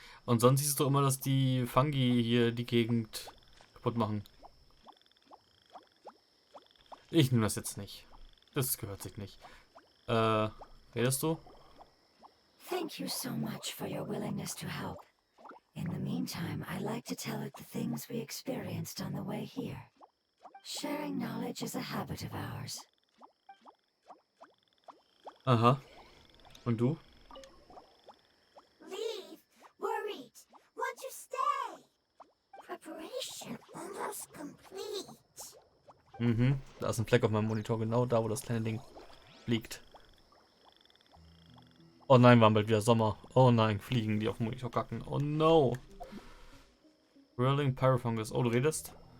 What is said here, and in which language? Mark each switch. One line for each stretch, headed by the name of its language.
German: Und sonst siehst du immer, dass die Fungi hier die Gegend kaputt machen. Ich nehme das jetzt nicht. Das gehört sich nicht. Redest du?
English: Thank you so much for your willingness to help. In the meantime, I'd like to tell it the things we experienced on the way here. Sharing knowledge is a habit of ours.
German: Aha. Und du?
English: Leave. Worried. Want to stay. Preparation almost complete. Mhm.
German: Da ist ein Fleck auf meinem Monitor, genau da, wo das kleine Ding liegt. Oh nein, war bald wieder Sommer. Oh nein, Fliegen, die auf dem Monitor kacken.
English: Oh no. Whirling Pyrofungus.
German: Oh, du redest?